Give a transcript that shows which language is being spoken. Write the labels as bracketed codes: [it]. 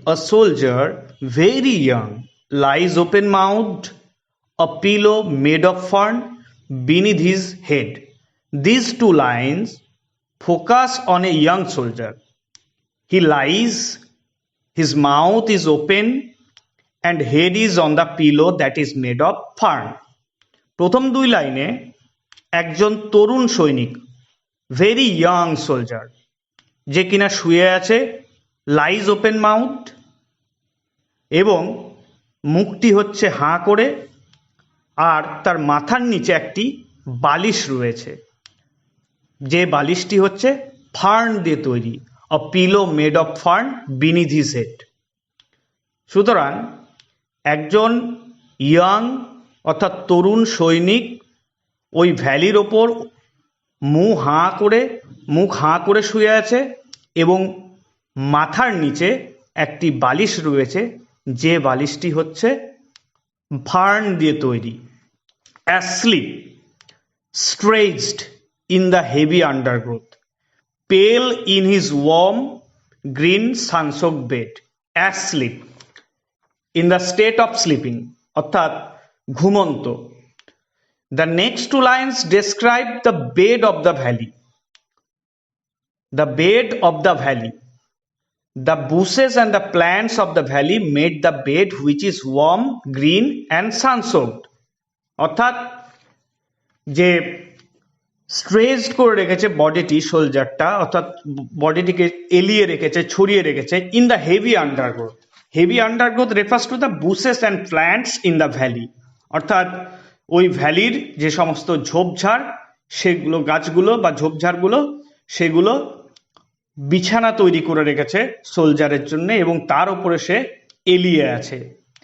[en] A soldier very young lies open mouthed, a pillow made of fern beneath his head. These two lines focus on a young soldier. He lies, his mouth is open and head is on the pillow that is made of fern. [bn] প্রথম দুই লাইনে একজন তরুণ সৈনিক, [en] very young soldier, [bn] যে কিনা শুয়ে আছে, [en] lies open mouth, [bn] এবং মুখটি হচ্ছে হাঁ করে, আর তার মাথার নিচে একটি বালিশ রয়েছে, যে বালিশটি হচ্ছে ফার্ন দিয়ে তৈরি। [en] A pillow made of fern beneath his head. [bn] সুতরাং একজন ইয়াং অর্থাৎ তরুণ সৈনিক ওই ভ্যালির ওপর মুখ হাঁ করে শুয়ে আছে এবং মাথার নিচে একটি বালিশ রয়েছে, যে বালিশটি হচ্ছে ফার্ন দিয়ে তৈরি। [en] asleep, stretched in the heavy undergrowth, pale in his warm green sun-soaked bed, asleep, in the state of sleeping, [bn] অর্থাৎ ঘুমন্ত। [en] The next two lines describe the bed of the valley. The bed of the valley. The bushes and the plants of the valley made the bed, which is warm, green and sun-soaked. [bn] অর্থাৎ যে stretched করে রেখেছে বডিটি, সোলজারটা, অর্থাৎ বডিটিকে এলিয়ে রেখেছে, ছড়িয়ে রেখেছে [en] In the heavy undergrowth. Heavy undergrowth refers to the bushes and plants in the valley, [bn] অর্থাৎ ওই ভ্যালির যে সমস্ত ঝোপঝাড়, সেগুলো গাছগুলো বা ঝোপঝাড়গুলো, সেগুলো বিছানা তৈরি করে রেখেছে সোলজারের জন্য এবং তার উপরে সে এলিয়ে আছে।